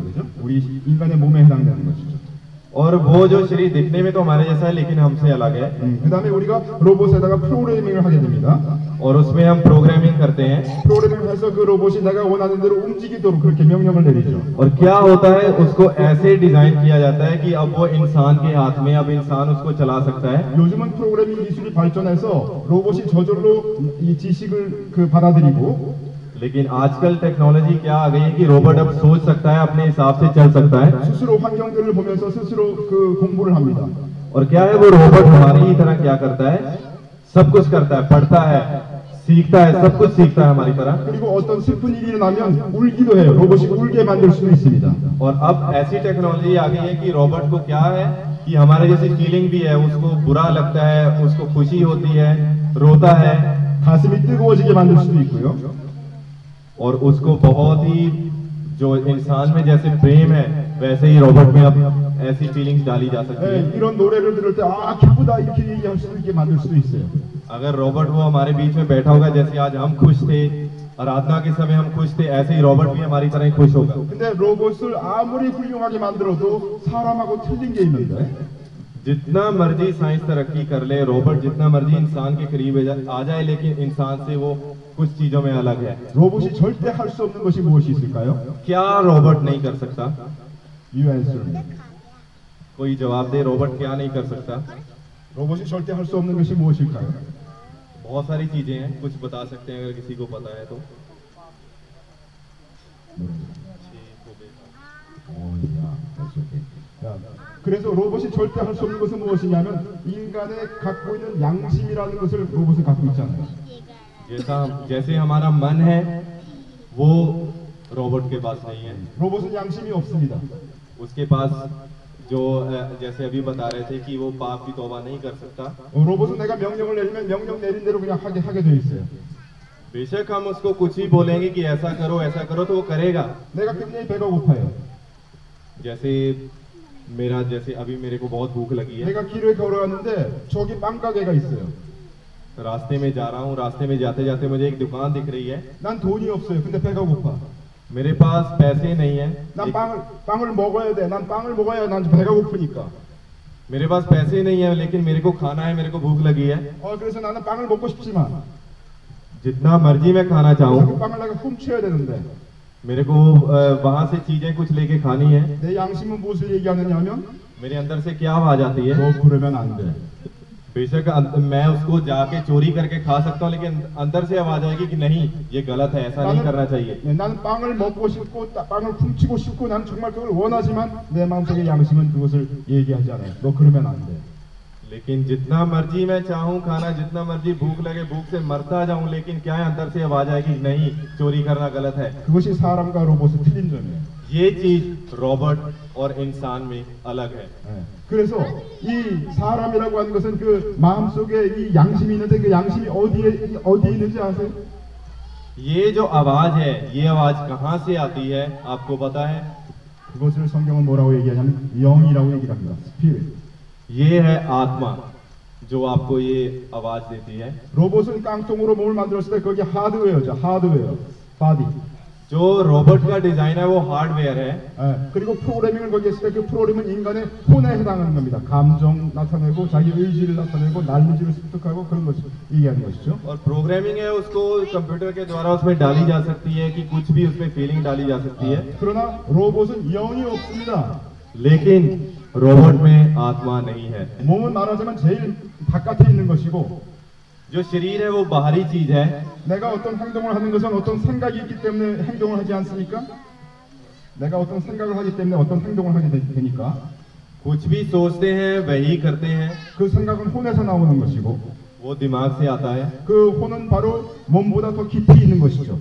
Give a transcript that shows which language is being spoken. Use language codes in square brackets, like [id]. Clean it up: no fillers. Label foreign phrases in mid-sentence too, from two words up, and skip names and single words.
[ko] 그죠? 우리 인간의 몸에 해당되는 것이죠. [hi] और वो जो शरीर दिखने में तो हमारे जैसा है, लेकिन हमसे अलग है। [ko] 그다음에 우리가 로봇에다가 프로그래밍을 하게 됩니다. [hi] और उसमें हम प्रोग्रामिंग करते हैं। [ko] 프로그래밍을 해서 그 로봇이 내가 원하는 대로 움직이도록 그렇게 명령을 내리죠. [hi] और क्या होता है, उसको ऐसे डिजाइन किया जाता है कि अब वो इंसान के हाथ में, अब इंसान उसको चला सकता है। [ko] 요즘은 프로그래밍 기술이 발전해서 로봇이 저절로 이 지식을 받아들이고, [hi] लेकिन आजकल टेक्नोलॉजी क्या आ गई है कि रोबोट अब सोच सकता है, अपने हिसाब से चल सकता है, [ko] 스스로 환경들을 보면서 스스로 그 공부를 합니다. [hi] और क्या है, वो रोबोट हमारी ही तरह क्या करता है, सब कुछ करता है, पढ़ता है, सीखता है, सब कुछ सीखता है हमारी तरह। [ko] 그리고 어떤 슬픈 일이 일어나면 울기도 해요. 로봇이 울게 만들 수도 있습니다. [hi] और अब ऐसी टेक्नोलॉजी आ गई है कि रोबोट को क्या है कि हमारे जैसी फीलिंग भी है, उसको बुरा लगता है, उसको खुशी होती है, रोता है, [ko] 가슴이 뜨거워지게 만들 수도 있고요. [hi] और उसको बहुत ही जो इंसान में जैसे प्रेम है, वैसे ही रोबोट में अब ऐसी फीलिंग्स डाली जा सकती है। [ko] 이런 노래를 들을 때 기쁘다 이렇게 얘기할 수도 있게 만들 수도 있어요. [hi] अगर रोबोट वो हमारे बीच में बैठा होगा, जैसे आज हम खुश थे, आराधना के समय हम खुश थे, ऐसे ही रोबोट भी हमारी तरह ही खुश होगा। [ko] 근데 로봇을 아무리 훌륭하게 만들어도 사람하고 틀린 게 있는데, [hi] जितना मर्जी साइंस तरक्की कर ले, रोबोट जितना मर्जी इंसान के करीब आ जाए, लेकिन इंसान से वो कुछ चीजों में अलग है। [ko] 로봇이 절대 할 수 없는 것이 무엇이 있을까요? [hi] क्या रोबोट नहीं कर सकता? [en] You answer me. [hi] कोई जवाब दे, रोबोट क्या नहीं कर सकता? [ko] 로봇이 절대 할 수 없는 것이 무엇일까요? [hi] बहुत सारी चीजें हैं, कुछ बता सकते हैं अगर किसी को पता है तो। [ko] 자, 그래서 로봇이 절대 할 수 없는 것은 무엇이냐면 인간의 갖고 있는 양심이라는 것을 로봇은 갖고 있잖아요. [hi] जैसे हमारा मन है वो रोबोट के पास नहीं है। [ko] 로봇은 양심이 없습니다. [hi] उसके पास जो जैसे अभी बता रहे थे कि वो पाप की तौबा नहीं कर सकता। [ko] 로봇은 내가 명령을 내리면 명령 내린 대로 그냥 하게 돼 있어요. [hi] बेशक हम उसको कुछ ही बोलेंगे कि ऐसा करो तो वो करेगा। [ko] 내가 굉장히 배가 고파요. [hi] जैसे अभी मेरे को बहुत भूख लगी है। [ko] 내가 길을 걸어가는데 저기 빵 가게가 있어요. [hi] रास्ते में जा रहा हूँ, रास्ते में जाते जाते मुझे एक दुकान दिख रही है। [ko] 난 돈이 없어요. 근데 배가 고파. [hi] मेरे पास पैसे नहीं है। [ko] 난 빵을 먹어야 돼. 난 빵을 먹어야 난 배가 고프니까. [hi] मेरे पास पैसे नहीं है, लेकिन मेरे को खाना है, मेरे को भूख लगी है। [ko] 그래서 나는 빵을 먹고 싶지만 [hi] जितना मर्जी मैं खाना चाहूँ, [ko] 빵을 내가 훔쳐야 되는데 [hi] मेरे को वहां से चीजें कुछ लेके खानी है। [ko] 내 양심은 무엇을 얘기하느냐면 [hi] मेरे अंदर से क्या आवाज आती है? [ko] 너 그러면 안 돼. [hi] बेशक मैं उसको जाके चोरी करके खा सकता हूँ, लेकिन अंदर से आवाज आएगी कि नहीं, ये गलत है, ऐसा नहीं करना चाहिए। [ko] 나는 빵을 먹고 싶고 빵을 훔치고 싶고 난 정말 그걸 원하지만 내 마음속의 양심은 그것을 얘기하지 않아요. 너 그러면 안 돼. [hi] लेकिन जितना मर्जी मैं चाहूँ खाना, जितना मर्जी भूख लगे, भूख से मरता जाऊं, लेकिन क्या है अंदर से आवाज आएगी नहीं, चोरी करना गलत है। [ko] 그것이 사람과 로봇의 틀린 점이에요. [hi] ये चीज रोबोट और इंसान में अलग है। [ko] 그래서 이 사람이라고 하는 것은 그 마음속에 이 양심이 있는데 그 양심이 어디에 있는지 아세요? [hi] ये जो आवाज है, ये आवाज कहाँ से आती है आपको पता है? [ko] 그것을 성경은 뭐라고 얘기하냐면 영이라고 얘기를 합니다. 스피릿. [hi] ये है आत्मा जो आपको ये आवाज देती है। [ko] 로봇은 깡통으로 몸을 만들었을 때 거기 하드웨어죠. 하드웨어. 바디. [hi] जो रोबोट का डिजाइन है वो हार्डवेयर है। [ko] 그리고 프로그래밍을 거기 했을 때 그 프로그램은 인간의 혼에 해당하는 겁니다. 감정 나타내고 자기 의지를 나타내고 난리지를 습득하고 그런 것을 얘기하는 것이죠. [hi] और प्रोग्रामिंग है उसको कंप्यूटर के द्वारा उसमें डाली जा सकती है कि कुछ भी उसमें फीलिंग डाली जा सकती है। [ko] 그러나 로봇은 영이 없습니다. [hi] लेकिन रोबोट में आत्मा नहीं है। [ko] 몸은 말하자면 제일 바깥에 있는 것이고 [hi] जो शरीर है वो बाहरी चीज है। [ko] 내가 어떤 행동을 하는 것은 어떤 생각이 있기 때문에 행동을 하지 않습니까? 내가 어떤 생각을 하기 때문에 어떤 행동을 하게 되니까 [hi] कुछ भी सोचते हैं वही करते हैं। [ko] 그 생각은 혼에서 나오는 것이고 [hi] वो दिमाग से आता है। [ko] 그 혼은 바로 몸보다 더 깊이 있는 것이죠.